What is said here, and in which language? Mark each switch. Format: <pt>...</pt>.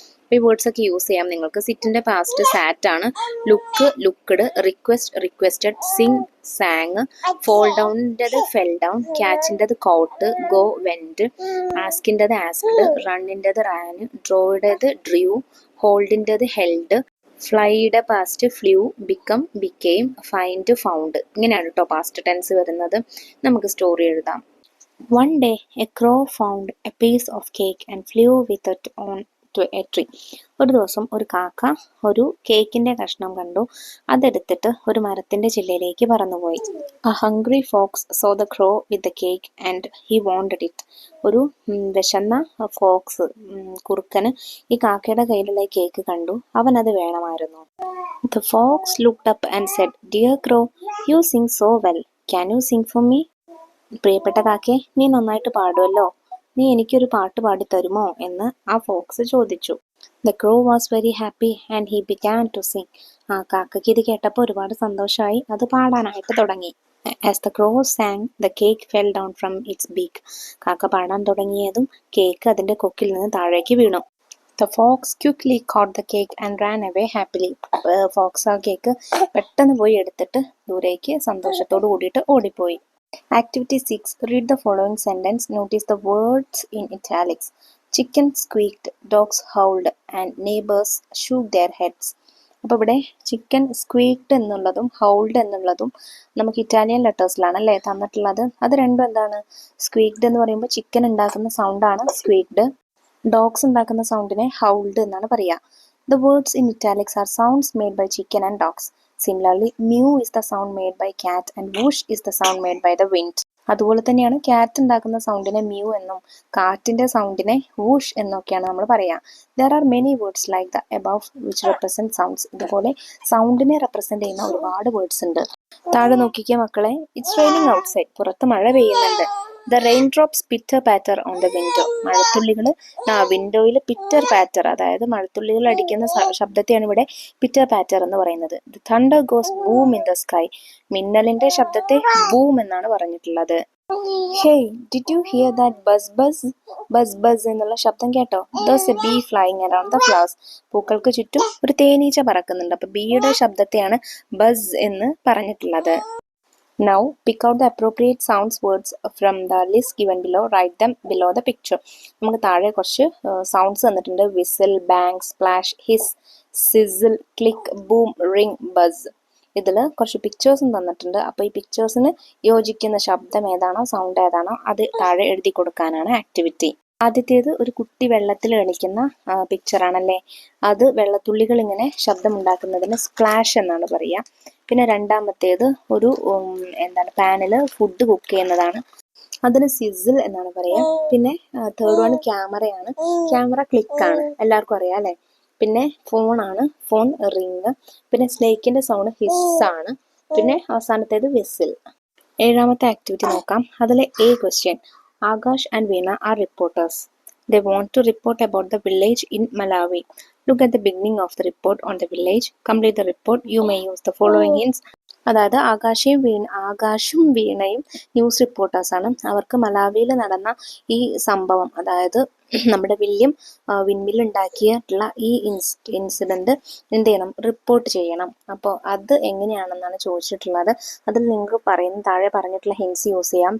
<ml>അപ്പോൾ ഈ വേർഡ്സ് ഒക്കെ യൂസ് ചെയ്യാം നിങ്ങൾക്ക്. സിറ്റിൻ്റെ പാസ്റ്റ് സാറ്റ് ആണ്. Look looked, requested, Singh San, fall ഡൗണിൻ്റെത് fell down, ക്യാച്ചിൻ്റെത് coat, go went, ആസ്കിൻ്റെത് asked, റണ്ണിൻ്റെത് Rann, ഡ്രോയുടേത് Drew, ഹോൾഡിൻ്റെത് held, ഫ്ലൈയുടെ past flu, become became, find found. ഇങ്ങനെയാണ് കേട്ടോ പാസ്റ്റ് ടെൻസ് വരുന്നത്. നമുക്ക് സ്റ്റോറി എഴുതാം.</ml> <en>One day a crow found a piece of cake and flew with it on to a tree.</en> <ml>ഒരു ദിവസം ഒരു കാക്ക ഒരു കേക്കിൻ്റെ കഷ്ണം കണ്ടു. അതെടുത്തിട്ട് ഒരു മരത്തിൻ്റെ ചില്ലയിലേക്ക് പറന്നുപോയി.</ml> <en>A hungry fox saw the crow with the cake and he wanted it.</en> <ml>ഒരു വിശന്ന ഫോക്സ് കുറുക്കന് ഈ കാക്കയുടെ കയ്യിലുള്ള കേക്ക് കണ്ടു. അവനത് വേണമായിരുന്നു.</ml> <en>The fox looked up and said, "Dear crow, you sing so well. Can you sing for me?"</en> <ml>പ്രിയപ്പെട്ട കാക്കേ, നീ നന്നായിട്ട് പാടുമല്ലോ, നീ എനിക്കൊരു പാട്ട് പാടിത്തരുമോ എന്ന് ആ ഫോക്സ് ചോദിച്ചു.</ml> <en>The crow was very happy and he began to sing.</en> <ml>ആ കാക്കയ്ക്ക് ഇത് കേട്ടപ്പോൾ ഒരുപാട് സന്തോഷമായി. അത് പാടാനായിട്ട് തുടങ്ങി.</ml> <en>As the crow sang, the cake fell down from its beak.</en> <ml>കാക്ക പാടാൻ തുടങ്ങിയതും കേക്ക് അതിൻ്റെ കൊക്കിൽ നിന്ന് താഴേക്ക് വീണു.</ml> <en>The fox quickly caught the cake and ran away happily.</en> <ml>Fox ആ കേക്ക് പെട്ടെന്ന് പോയി എടുത്തിട്ട് ദൂരേക്ക് സന്തോഷത്തോട് കൂടിയിട്ട് ഓടിപ്പോയി.</ml> <en>Activity 6. Read the following sentence. Notice the words in italics. Chicken squeaked, dogs howled, and neighbors shook their heads.</en> <ml>അപ്പോൾ ഇവിടെ chicken സ്ക്വീക്ഡ് എന്നുള്ളതും ഹൗൾഡ് എന്നുള്ളതും നമുക്ക് ഇറ്റാലിയൻ ലെറ്റേഴ്സിലാണ് അല്ലേ തന്നിട്ടുള്ളത്. അത് രണ്ടും എന്താണ്? സ്ക്വീക്ഡ് എന്ന് പറയുമ്പോൾ ചിക്കൻ ഉണ്ടാക്കുന്ന സൗണ്ടാണ് സ്ക്വീക്ഡ്. ഡോഗ്സ് ഉണ്ടാക്കുന്ന സൗണ്ടിനെ ഹൗൾഡ് എന്നാണ് പറയുക.</ml> <en>The words in italics are sounds made by chicken and dogs. Similarly, mew is the sound made by cat and whoosh is the sound made by the wind.</en> <ml>അതുപോലെ തന്നെയാണ് cat ഉണ്ടാക്കുന്ന സൗണ്ടിനെ mu എന്നും കാറ്റിൻ്റെ സൗണ്ടിനെ whoosh എന്നൊക്കെയാണ് നമ്മൾ പറയുക.</ml> <en>There are many words like the above which represent sounds.</en> <ml>ഇതുപോലെ സൗണ്ടിനെ represent ചെയ്യുന്ന ഒരുപാട് വേർഡ്സ് ഉണ്ട്. താഴെ നോക്കിക്കുക മക്കളെ.</ml> <en>It's raining outside.</en> <ml>പുറത്ത് മഴ പെയ്യുന്നുണ്ട്.</ml> <en>The raindrops pitter patter on the window.</en> <ml>മഴത്തുള്ളികൾ വിൻഡോയിൽ പിറ്റർ പാറ്റർ, അതായത് മഴത്തുള്ളികൾ അടിക്കുന്ന ശബ്ദത്തെയാണ് ഇവിടെ പിറ്റർ പാറ്റർ എന്ന് പറയുന്നത്.</ml> <en>The thunder goes boom in the sky.</en> <ml>മിന്നലിന്റെ ശബ്ദത്തെ ബൂം എന്നാണ് പറഞ്ഞിട്ടുള്ളത്.</ml> <en>Hey, did you hear that buzz buzz?</en> <ml>Buzz buzz എന്നുള്ള ശബ്ദം കേട്ടോ?</ml> <en>There's a bee flying around the flowers.</en> <ml>പൂക്കൾക്ക് ചുറ്റും ഒരു തേനീച്ച പറക്കുന്നുണ്ട്. അപ്പൊ ബീയുടെ ശബ്ദത്തെയാണ് ബസ് എന്ന് പറഞ്ഞിട്ടുള്ളത്.</ml> <en>Now pick out the appropriate sounds words from the list given below. Write them below the picture.</en> <ml>നമുക്ക് താഴെ കുറച്ച് സൗണ്ട്സ് തന്നിട്ടുണ്ട്. Whistle, bang, splash, his, സിസിൽ, click, boom, ring, bus. ഇതിൽ കുറച്ച് പിക്ചേഴ്സും തന്നിട്ടുണ്ട്. അപ്പോൾ ഈ പിക്ചേഴ്സിന് യോജിക്കുന്ന ശബ്ദം ഏതാണോ സൗണ്ട് ഏതാണോ അത് താഴെ എഴുതി കൊടുക്കാനാണ് ആക്ടിവിറ്റി. ആദ്യത്തേത് ഒരു കുട്ടി വെള്ളത്തിൽ കളിക്കുന്ന പിക്ചറാണല്ലേ. അത് വെള്ളത്തുള്ളികൾ ഇങ്ങനെ ശബ്ദമുണ്ടാക്കുന്നതിന് സ്പ്ലാഷ് എന്നാണ് പറയുക. പിന്നെ രണ്ടാമത്തേത് ഒരു പാനിൽ ഫുഡ് കുക്ക് ചെയ്യുന്നതാണ്, അതിന് സിസിൽ എന്നാണ് പറയുക. പിന്നെ തേർഡ് വൺ ക്യാമറയാണ്. ക്യാമറ ക്ലിക്കാണ്, എല്ലാവർക്കും അറിയാം അല്ലേ. പിന്നെ ഫോണാണ്, ഫോൺ റിങ്, പിന്നെ സ്നേക്കിൻ്റെ സൗണ്ട് ഹിസ്സാണ്, പിന്നെ അവസാനത്തേത് വിസിൽ. ഏഴാമത്തെ ആക്ടിവിറ്റി നോക്കാം. അതിലെ A question,</ml> <en>Akash and Veena are reporters. They want to report about the village in Malawi. Look at the beginning of the report on the village. Complete the report. You may use the following hints.</en> <ml>അതായത് ആകാശും വീണയും news റിപ്പോർട്ടേഴ്സാണ്. അവർക്ക് മലാവിയിൽ നടന്ന ഈ സംഭവം, അതായത് നമ്മുടെ വിൻമിൽ ഉണ്ടാക്കിയിട്ടുള്ള ഈ incident എന്ത് ചെയ്യണം, റിപ്പോർട്ട് ചെയ്യണം. അപ്പോൾ അത് എങ്ങനെയാണെന്നാണ് ചോദിച്ചിട്ടുള്ളത്. അതിൽ നിങ്ങൾക്ക് താഴെ പറഞ്ഞിട്ടുള്ള ഹിൻസ് യൂസ് ചെയ്യാം.</ml>